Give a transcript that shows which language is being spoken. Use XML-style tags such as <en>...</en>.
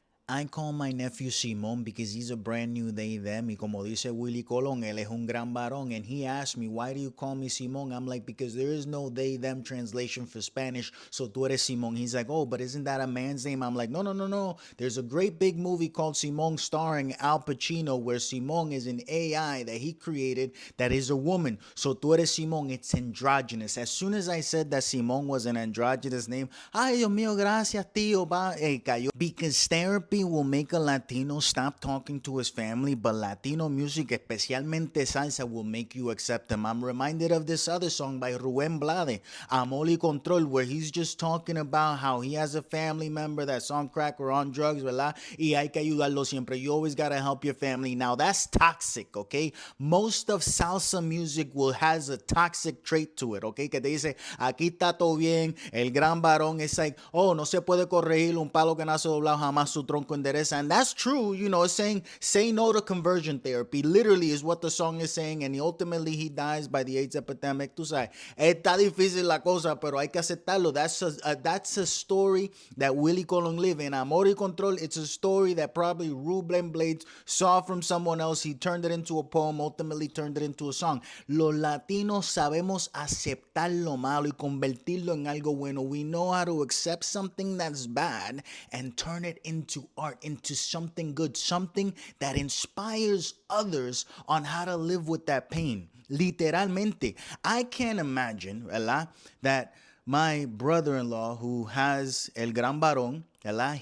<en>I call my nephew Simón because he's a brand new they, them.</en> <es>Y como dice Willy Colón, él es un gran varón.</es> <en>And he asked me, why do you call me Simón? I'm like, because there is no they, them translation for Spanish. So</en> <es>tú eres Simón.</es> <en>He's like, oh, but isn't that a man's name? I'm like, no, no, no, no. There's a great big movie called Simón starring Al Pacino where Simón is an AI that he created that is a woman. So</en> <es>tú eres Simón.</es> <en>It's androgynous. As soon as I said that Simón was an androgynous name,</en> <es>ay, Dios mío, gracias, tío. Cayó.</es> <en>Because therapy will make a Latino stop talking to his family, but Latino music,</en> <es>especialmente salsa,</es> <en>will make you accept him. I'm reminded of this other song by Rubén Blade, Amor y Control, where he's just talking about how he has a family member that's on crack or on drugs, ¿verdad?</en> <es>Y hay que ayudarlo siempre.</es> <en>You always gotta help your family. Now that's toxic, okay? Most of salsa music has a toxic trait to it, okay?</en> <es>Que te dice, aquí está todo bien, el gran varón.</es> <en>It's like, oh,</en> <es>no se puede corregir un palo que nace doblado, jamás su tronco endereza.</es> <en>And that's true, you know, it's saying, say no to conversion therapy. Literally is what the song is saying, and ultimately he dies by the AIDS epidemic.</en> <es>Tú sabes, está difícil la cosa, pero hay que aceptarlo.</es> <en>That's a story that Willie Colon lived in. Amor y Control, it's a story that probably Ruben Blades saw from someone else. He turned it into a poem, ultimately turned it into a song.</en> <es>Los latinos sabemos aceptar lo malo y convertirlo en algo bueno.</es> <en>We know how to accept something that's bad and turn it into art, into something good, something that inspires others on how to live with that pain. Literalmente. I can't imagine, ¿verdad? That my brother-in-law who has el gran varón, ¿verdad?</en>